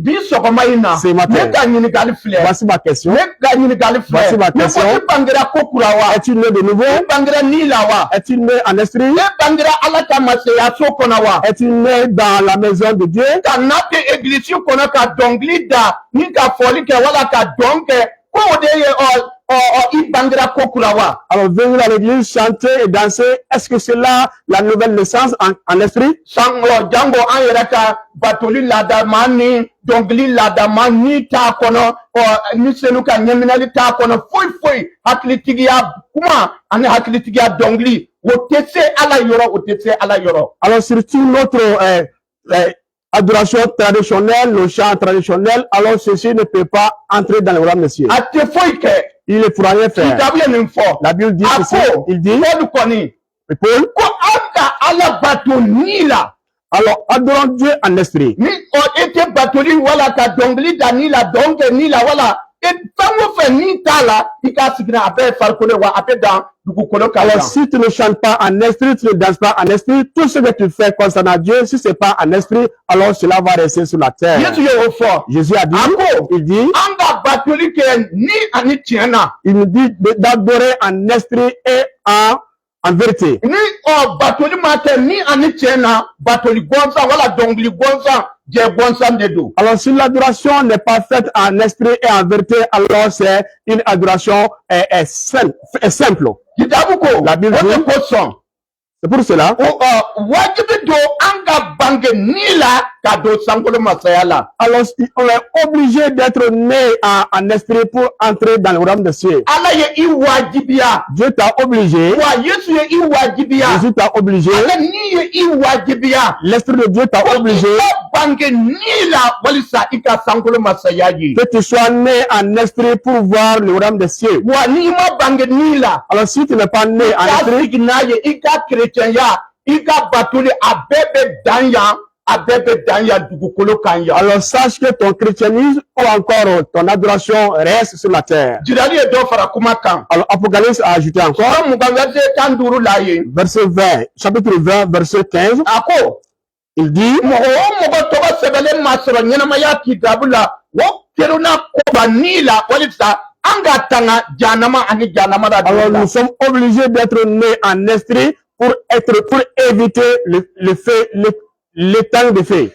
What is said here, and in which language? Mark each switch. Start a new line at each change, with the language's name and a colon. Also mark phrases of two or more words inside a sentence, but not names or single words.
Bambara: bi sɔgɔma in na
French: Ce matin.
Bambara: ne ka ɲininkali filɛ
French: Voici ma question.
Bambara: ne ka ɲininkali
French: Voici
Bambara: filɛ
French: ma
Bambara: ne
French: question.
Bambara: ko i bangera ko kura wa
French: Es-tu né de nouveau?
Bambara: i bangera ni la wa
French: Es-tu né en esprit?
Bambara: ne bangera ala ta masaya so kɔnɔ wa
French: Es-tu né dans la maison de Dieu?
Bambara: ka na tɛ egilisi kɔnɔ ka dɔnkili da ni ka fɔli kɛ wala ka dɔn kɛ ko o de ye i bangera ko kura wa
French: Alors venir à l'église, chanter et danser, est-ce que c'est là la nouvelle naissance en esprit?
Bambara: jango an yɛrɛ ka batoli laadama ni dɔnkili laadama ni t'a kɔnɔ ni senu ka ɲɛminɛli t'a kɔnɔ foyi foyi hakilitigiya kuma ani hakilitigiya dɔnkili o tɛ se ala yɔrɔ o tɛ se ala yɔrɔ
French: Alors surtout notre adoration traditionnelle, nos chants traditionnels, alors ceci ne peut pas entrer dans le royaume des cieux.
Bambara: a tɛ foyi kɛ
French: Il ne pourra rien faire.
Bambara: kitabu ye nin fɔ
French: La Bible dit
Bambara: a
French: ceci,
Bambara: ko
French: il dit,
Bambara: Paul kɔni
French: Paul,
Bambara: ko an ka ala bato ni la
French: alors adorons Dieu en esprit.
Bambara: ni e tɛ batoli wala ka dɔnkili da ni la dɔn kɛ ni la wala fɛn o fɛn ni t'a la i k'a sigina a bɛɛ ye farikolo ye wa a bɛ dan dugukolo kan
French: Alors si tu ne chantes pas en esprit, tu ne danses pas en esprit, tout ce que tu fais concernant Dieu, si ce n'est pas en esprit, alors cela va rester sur la terre.
Bambara: yesu ye o fɔ
French: Jésus a dit, il dit,
Bambara: an ka batoli kɛ ni ani tiɲɛ na
French: il nous dit d'adorer en esprit et en vérité.
Bambara: ni batoli ma kɛ ni ani tiɲɛ na batoli gɔnsan wala dɔnkili gɔnsan jɛ gɔnsan de don
French: Alors si l'adoration n'est pas faite en esprit et en vérité, alors c'est une adoration simple.
Bambara: kitabu ko
French: La Bible
Bambara: o de
French: dit-
Bambara: kosɔn
French: C'est pour cela,
Bambara: wajibi don an ka bange ni la ka don sankolo masaya la
French: alors on est obligé d'être né en esprit pour entrer dans le royaume des cieux.
Bambara: ala ye i wajibiya
French: Dieu t'a obligé,
Bambara: wa yesu ye i wajibiya
French: Jésus t'a obligé,
Bambara: ala ni ye i wajibiya
French: l'Esprit de Dieu t'a obligé
Bambara: i ka bange ni la walisa i ka sankolo masaya ye
French: que tu sois né en esprit pour voir le royaume des cieux.
Bambara: wa ni ma bange ni la
French: Alors si tu n'es pas né en
Bambara: ka
French: esprit,
Bambara: sigi n'a ye i ka kerecɛnya i ka batoli a bɛɛ bɛ dan yan a bɛɛ bɛ dan yan dugukolo kan yan
French: alors sache que ton christianisme ou encore ton adoration reste sur la terre.
Bambara: jirali ye dɔ fara kuma kan
French: Alors Apocalypse a ajouté encore,
Bambara: kɔrɔ mugan verset 15 la ye
French: verset 20, chapitre 20, verset 15,
Bambara: a ko
French: Il dit, alors nous sommes obligés d'être nés en esprit pour éviter l'état de fait.